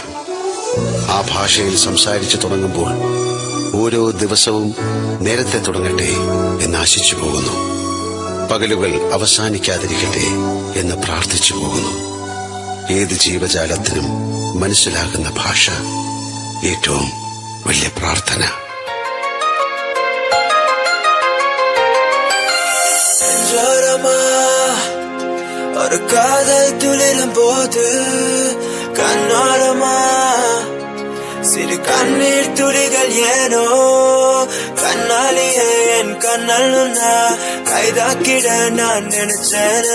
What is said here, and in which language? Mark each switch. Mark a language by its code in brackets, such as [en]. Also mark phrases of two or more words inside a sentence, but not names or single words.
[ml] ആ ഭാഷയിൽ സംസാരിച്ചു തുടങ്ങുമ്പോൾ ഓരോ ദിവസവും നേരത്തെ തുടങ്ങട്ടെ എന്ന് ആശിച്ചു പോകുന്നു. പകലുകൾ അവസാനിക്കാതിരിക്കട്ടെ എന്ന് പ്രാർത്ഥിച്ചു പോകുന്നു. ഏത് ജീവജാലത്തിനും മനസ്സിലാകുന്ന ഭാഷ ഏറ്റവും വലിയ പ്രാർത്ഥന. [ta] ஒரு காதல் துளிரும் போது கண்ணோரமா சிறு கண்ணீர் துளிகள் ஏனோ கண்ணாலியே என் கண்ணல் கைதாக்கிட நான் நினைச்சேன்.